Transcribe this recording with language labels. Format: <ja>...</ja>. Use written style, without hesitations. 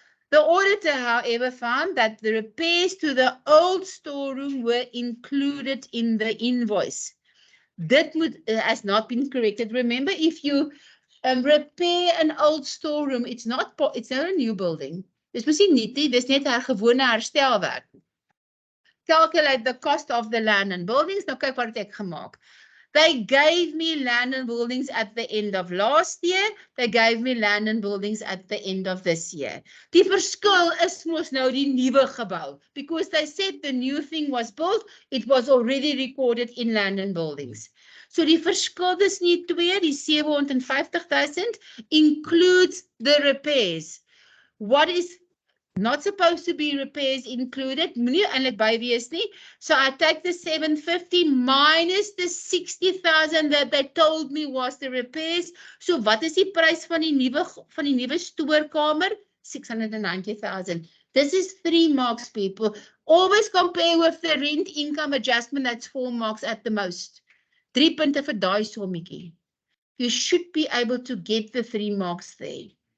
<en>The auditor, however, found that the repairs to the old storeroom were included in the invoice. That has not been corrected. Remember, if you repair an old storeroom, it's not a new building.</en> <af>Dis mos nie nuut nie, dis net 'n gewone herstelwerk.</af> <en>Calculate the cost of the land and buildings.</en> <af>Nou kyk wat het ek gemaak.</af> <en>They gave me land and buildings at the end of last year. They gave me land and buildings at the end of this year.</en> <af>Die verskil is mos nou die nuwe gebou.</af> <en>Because they said the new thing was built, it was already recorded in land and buildings.</en> <af>So die verskil is nie 2, die 750,000</af> <en>includes the repairs. What is not supposed to be repairs included,</en> <af>moenie eintlik by wees nie.</af> <en>So I take the 750 minus the 60,000 that they told me was the repairs.</en> <af>So wat is die prys van die nuwe stoorkamer?</af> <en>690,000. This is 3 marks, people. Always compare with the rent income adjustment, that's 4 marks at the most.</en> <af>3 punte vir daai sommetjie.</af> <en>You should be able to get the 3 marks there.</en>